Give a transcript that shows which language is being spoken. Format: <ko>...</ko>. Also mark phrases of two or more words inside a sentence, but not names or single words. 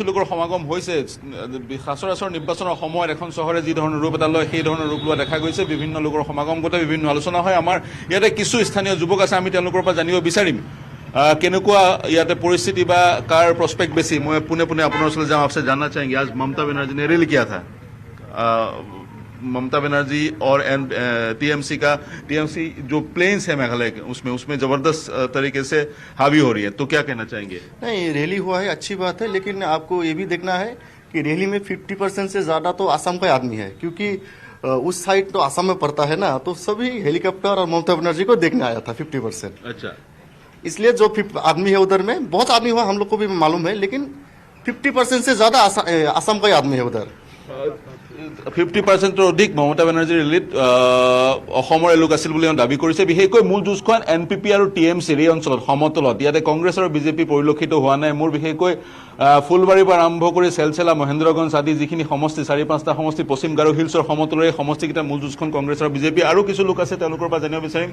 <as>লোকৰ সমাগম হৈছে সচৰাচৰ নিৰ্বাচনৰ সময়ত এখন চহৰে যি ধৰণৰ ৰূপ এটা লয় সেই ধৰণৰ ৰূপ লোৱা দেখা গৈছে বিভিন্ন লোকৰ সমাগম ঘটে বিভিন্ন আলোচনা হয় আমাৰ ইয়াতে কিছু স্থানীয় যুৱক আছে আমি তেওঁলোকৰ পৰা জানিব বিচাৰিম কেনেকুৱা ইয়াতে পৰিস্থিতি বা কাৰ প্ৰস্পেক্ট বেছি মই পোনে পোনে আপোনাৰ ওচৰলৈ যাম</as> <hi>आपसे जानना चाहेंगे आज ममता बनर्जी ने रैली किया था ममता बनर्जी और टीएमसी जो प्लेन्स है मेघालय के उसमें जबरदस्त तरीके से हावी हो रही है तो क्या कहना चाहेंगे नहीं रैली हुआ है अच्छी बात है लेकिन आपको ये भी देखना है कि रैली में 50% से ज्यादा तो असम का आदमी है क्योंकि उस साइड तो असम में पड़ता है ना तो सभी हेलीकॉप्टर और ममता बनर्जी को देखने आया था 50%। अच्छा इसलिए जो आदमी है उधर में बहुत आदमी हुआ हम लोग को भी मालूम है लेकिन 50% से ज्यादा असम का आदमी है उधर</hi> <as>50%ৰ অধিক মমতা বেনাৰ্জীৰ ৰেলীত অসমৰ লোক আছিল বুলি দাবী কৰিছে বিশেষকৈ মূল যুঁজখন NPP আৰু TMCৰ এই অঞ্চলত সমতলত ইয়াতে কংগ্ৰেছ আৰু বিজেপি পৰিলক্ষিত হোৱা নাই মোৰ বিশেষকৈ ফুলবাৰীৰ পৰা আৰম্ভ কৰি চেলচেলা মহেন্দ্ৰগঞ্জ আদি যিখিনি সমষ্টি 4-5টা সমষ্টি পশ্চিম গাৰো হিলছৰ সমতলৰ এই সমষ্টিকেইটা মূল যুঁজখন কংগ্ৰেছ আৰু বিজেপি আৰু কিছু লোক আছে তেওঁলোকৰ পৰা জানিব বিচাৰিম</as>